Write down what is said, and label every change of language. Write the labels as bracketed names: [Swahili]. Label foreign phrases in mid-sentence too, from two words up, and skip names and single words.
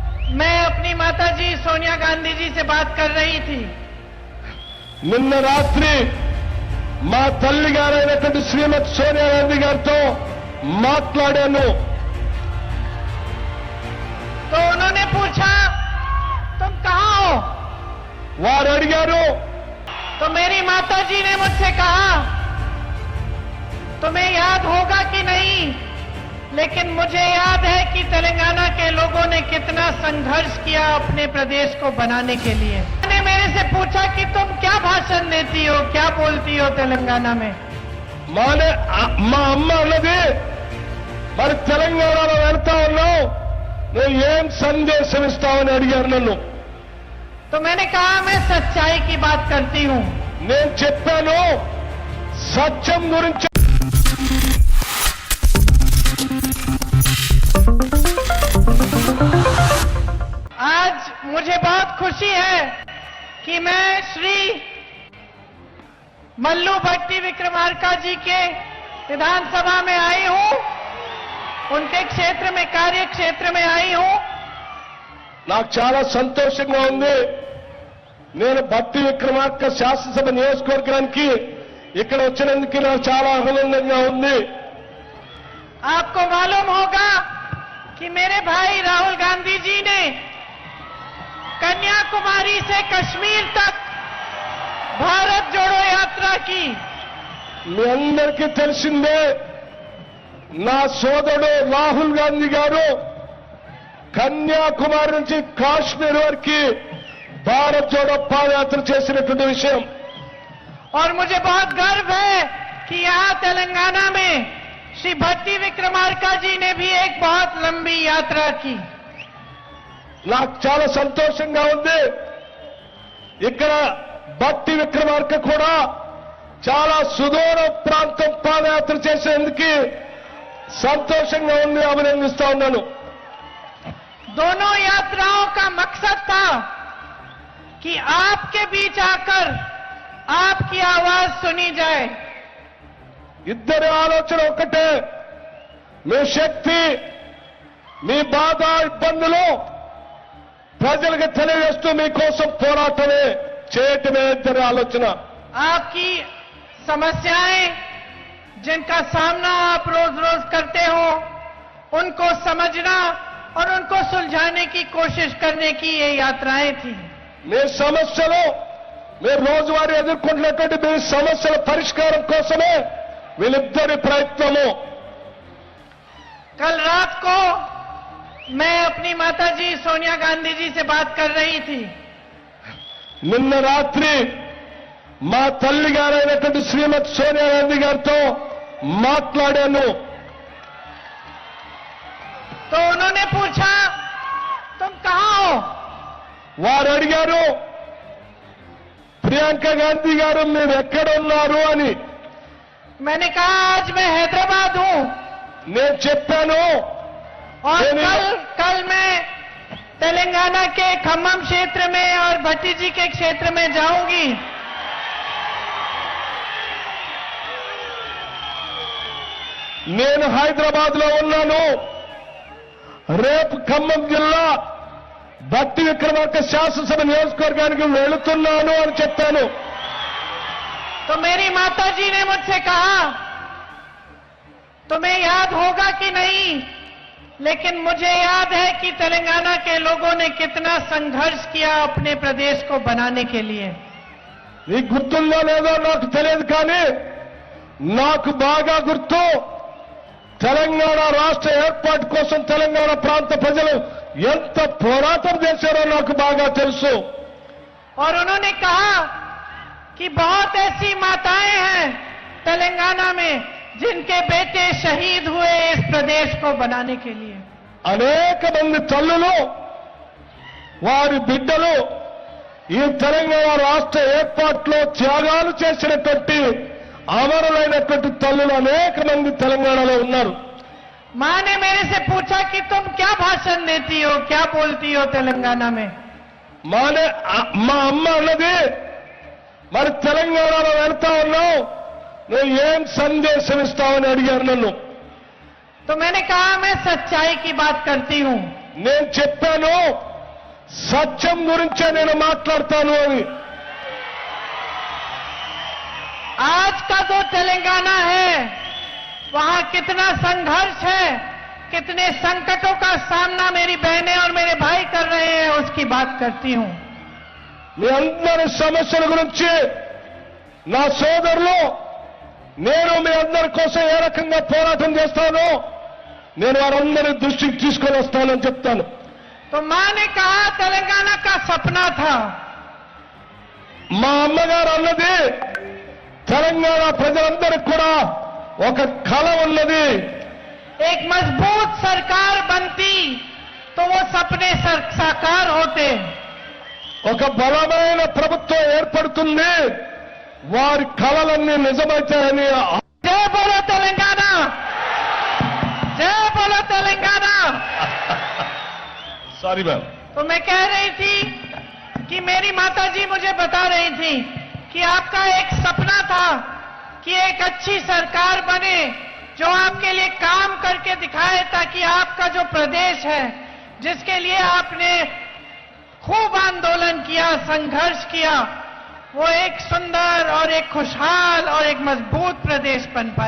[Hindi] मैं अपनी माताजी सोनिया गांधी जी से बात कर रही थी। [Telugu] నిన్న రాత్రి మా తల్లి గారైనటువంటి శ్రీమతి సోనియా గాంధీ గారితో మాట్లాడాను. [Hindi] तो उन्होंने पूछा तुम कहाँ हो? [Telugu] వారు అడిగారు. [Hindi] तो मेरी माताजी ने मुझसे कहा तुम्हें याद होगा कि नहीं, लेकिन मुझे याद है कि तेलंगाना के लोगों ने कितना संघर्ष किया अपने प्रदेश को बनाने के लिए। मैंने मेरे से पूछा कि तुम क्या भाषण देती हो, क्या बोलती हो तेलंगाना में। [Telugu] మా అమ్మ అన్నది మరి తెలంగాణలో వెళ్తా ఉన్నావు, నువ్వు ఏం సందేశం ఇస్తావని అడిగారు నన్ను. [Hindi] तो मैंने कहा मैं सच्चाई की बात करती हूँ। [Telugu] నేను చెప్పాను సత్యం గురించి. [Hindi] आज मुझे बहुत खुशी है कि मैं श्री मल्लू भट्टी विक्रमार्का जी के विधानसभा में आई हूँ, उनके क्षेत्र में, कार्य क्षेत्र में आई हूँ। [Telugu] నాకు చాలా సంతోషంగా ఉంది. నేను భట్టి విక్రమార్క శాసనసభ నియోజకవర్గానికి ఇక్కడ వచ్చినందుకు నాకు చాలా ఆనందంగా ఉంది. [Hindi] आपको मालूम होगा कि मेरे भाई राहुल गांधी जी ने कन्याकुमारी से कश्मीर तक भारत जोड़ो यात्रा की। [Telugu] మీ అందరికీ తెలిసిందే నా సోదరుడు రాహుల్ గాంధీ గారు కన్యాకుమారి నుంచి కాశ్మీర్ వరకు భారత్ జోడో పాదయాత్ర చేసినటువంటి విషయం. [Hindi] और मुझे बहुत गर्व है कि यहाँ तेलंगाना में श्री भट्टी विक्रमार्का जी ने भी एक बहुत लंबी यात्रा की। [Telugu] నాకు చాలా సంతోషంగా ఉంది. ఇక్కడ భట్టి విక్రమార్క కూడా చాలా సుదూర ప్రాంతం పాదయాత్ర చేసేందుకు సంతోషంగా ఉంది, అభినందిస్తా ఉన్నాను. [Hindi] दोनों यात्राओं का मकसद था कि आपके बीच आकर आपकी आवाज सुनी जाए। [Telugu] ఇద్దరి ఆలోచన ఒకటే, మీ శక్తి, మీ బాధ, ఇబ్బందులు ప్రజలకు తెలియజేస్తూ మీకోసం పోరాటమే చేయటమే ఇద్దరి ఆలోచన. [Hindi] आपकी समस्याएं जिनका सामना आप रोज रोज करते हो, उनको समझना और उनको सुलझाने की कोशिश करने की ये यात्राएं थी। [Telugu] మీ సమస్యలు, మీరు రోజువారీ ఎదుర్కొంటున్నటువంటి మీ సమస్యల పరిష్కారం కోసమే వీళ్ళిద్దరి ప్రయత్నము. [Hindi] कल रात को मैं अपनी माताजी सोनिया गांधी जी से बात कर रही थी। [Telugu] నిన్న రాత్రి మా తల్లి గారైనటువంటి శ్రీమతి సోనియా గాంధీ గారితో మాట్లాడాను. [Hindi] तो उन्होंने पूछा तुम कहाँ हो? [Telugu] వారు అడిగారు, ప్రియాంక గాంధీ గారు మీరు ఎక్కడ ఉన్నారు అని. [Hindi] मैंने कहा आज मैं हैदराबाद हूँ [Telugu] నేను చెప్పాను [Hindi] और मैंने- कल मैं तेलंगाना के खम्मम क्षेत्र में और भट्टी जी के क्षेत्र में जाऊंगी। [Telugu] నేను హైదరాబాద్ లో ఉన్నాను, రేపు ఖమ్మం జిల్లా భట్టి విక్రమార్క శాసనసభ నియోజకవర్గానికి వెళుతున్నాను అని చెప్పాను. [Hindi] तो मेरी माताजी ने मुझसे कहा तुम्हें याद होगा कि नहीं, लेकिन मुझे याद है कि तेलंगाना के लोगों ने कितना संघर्ष किया अपने प्रदेश को बनाने के लिए। [Telugu] నీకు గుర్తుందో లేదో నాకు తెలియదు, కానీ నాకు బాగా గుర్తు తెలంగాణ రాష్ట్ర ఏర్పాటు కోసం తెలంగాణ ప్రాంత ప్రజలు ఎంత పోరాటం చేశారో నాకు బాగా తెలుసు. [Hindi] और उन्होंने कहा कि बहुत ऐसी माताएं हैं तेलंगाना में जिनके बेटे शहीद हुए इस प्रदेश को बनाने के लिए। [Telugu] అనేక మంది తల్లులు వారి బిడ్డలు ఈ తెలంగాణ రాష్ట్ర ఏర్పాటులో త్యాగాలు చేసినటువంటి అమరులైనటువంటి తల్లులు అనేక మంది తెలంగాణలో ఉన్నారు. [Hindi] मां ने मेरे से पूछा कि तुम क्या भाषण देती हो, क्या बोलती हो तेलंगाना में। [Telugu] మా అమ్మ అన్నది మరి తెలంగాణలో వెళ్తా ఉన్నావు, నువ్వు ఏం సందేశం ఇస్తావని అడిగారు నన్ను. [Hindi] तो मैंने कहा मैं सच्चाई की बात करती हूं। [Telugu] నేను చెప్పాను సత్యం గురించే నేను మాట్లాడతాను అని. [Hindi] आज का जो तेलंगाना है वहां कितना संघर्ष है, कितने संकटों का सामना मेरी बहनें और मेरे भाई कर रहे हैं, उसकी बात करती हूं. [Telugu] మీ అందరి సమస్యల గురించి నా సోదరులు, నేను మీ అందరి కోసం ఏ రకంగా పోరాటం చేస్తానో నేను వారందరి దృష్టికి తీసుకొని వస్తానని చెప్తాను. [Hindi] तो मां ने कहा तेलंगाना का सपना था. [Telugu] మా అమ్మగారు అన్నది తెలంగాణ ప్రజలందరికీ కూడా ఒక కళ ఉన్నది. [Hindi] एक मजबूत सरकार बनती तो वो सपने साकार होते. [Telugu] ఒక బలమైన ప్రభుత్వం ఏర్పడుతుంది, వారి కళలన్నీ నిజమవుతాయని. [Hindi] जय बोलो तेलंगाना, जय बोलो तेलंगाना. [English] sorry ma'am. [Hindi] तो मैं कह रही थी कि मेरी माताजी मुझे बता रही थी कि आपका एक सपना था कि एक अच्छी सरकार बने जो आपके लिए काम करके दिखाए, ताकि आपका जो प्रदेश है जिसके लिए आपने खूब आंदोलन किया, संघर्ष किया, वो एक सुंदर और एक खुशहाल और एक मजबूत प्रदेश बन पाए.